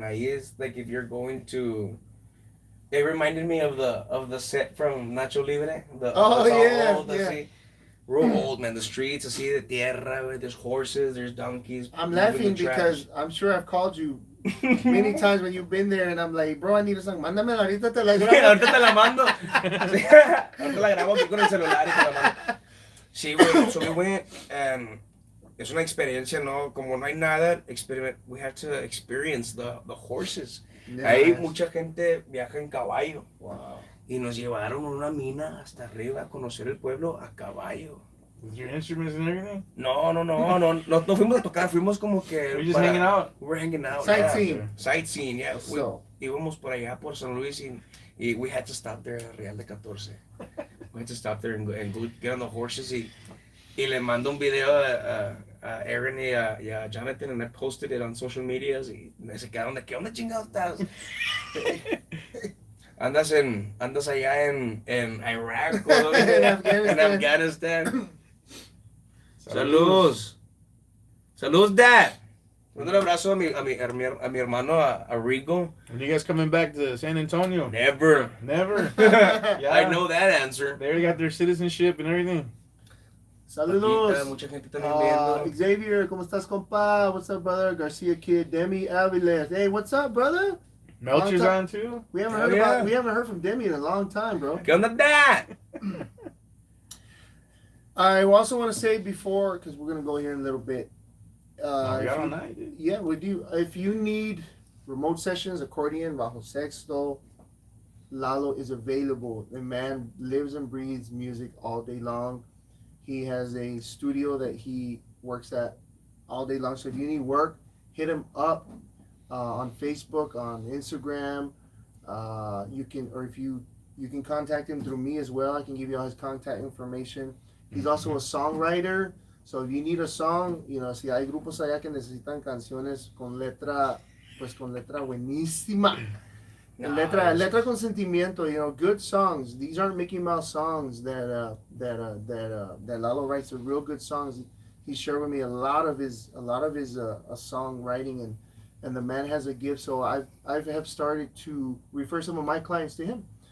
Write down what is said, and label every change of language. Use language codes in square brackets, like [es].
[en] Ahí is like if you're going to. It reminded me of the set from Nacho Libre. Yeah. Real old, man. The streets, [es] así de tierra, [en] there's horses, there's donkeys. I'm laughing because I'm sure I've called you many times when you've been there, and I'm like, bro, I need a song. [es] Mándamela, ahorita te la grabo. Ahorita te la mando. Ahorita la grabo aquí con el celular y te la mando. Sí, güey, [en] so we went, and [es] es una experiencia, ¿no? Como no hay nada, [en] we had to experience the horses. Nice. [es] Ahí mucha gente viaja en caballo. [en] Wow. [es] Y nos llevaron a una mina hasta arriba a conocer el pueblo a caballo. [en] With your instruments and everything? [es] No fuimos a tocar, fuimos como que... [en] We're just hanging out? We were hanging out. Sightseeing. Yeah. Sightseeing, yeah. So. [es] Íbamos por allá, por San Luis, y [en] we had to stop there at Real de 14. We had to stop there and go get on the horses, [es] y le mando un video a Aaron y a Jonathan, [en] and I posted it on social medias, [es] y me se quedaron de, ¿qué onda chingados estás? Andas allá en Iraq, o en Afghanistan. Saludos, Dad. Un abrazo a mi hermano, a Rigo. [en] Are you guys coming back to San Antonio? Never. Yeah. I know that answer. They already got their citizenship and everything. [es] Saludos. Mucha gente también viendo. Xavier, ¿cómo estás, compa? [en] What's up, brother? Garcia Kid, Demi Aviles. Hey, what's up, brother? Melcher's on too? We haven't heard from Demi in a long time, bro. [es] ¿Qué onda, Dad? [en] I also want to say before, because we're going to go here in a little bit. All night, dude. Yeah, we do. If you need remote sessions, accordion, bajo sexto, Lalo is available. The man lives and breathes music all day long. He has a studio that he works at all day long. So if you need work, hit him up on Facebook, on Instagram. You can contact him through me as well. I can give you all his contact information. He's also a songwriter. So if you need a song, [es] si hay grupos allá que necesitan canciones con letra buenísima. [en] Nice. [es] Letra con sentimiento, [en] good songs. These aren't Mickey Mouse songs that Lalo writes. Are real good songs. He shared with me a lot of his songwriting, and the man has a gift. So I have started to refer some of my clients to him.